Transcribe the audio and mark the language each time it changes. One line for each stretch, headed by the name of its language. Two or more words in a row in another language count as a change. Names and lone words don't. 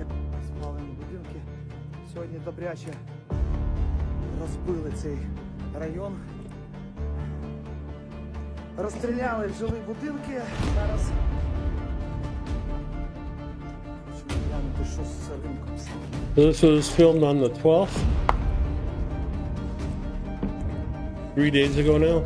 Ukrainian: Спалені будинки. Сьогодні добряче розбили цей район. Розстріляли жилі будинки. Зараз хочемо глянути, що з ринком.
English: This was filmed on the 12th. 3 days ago now.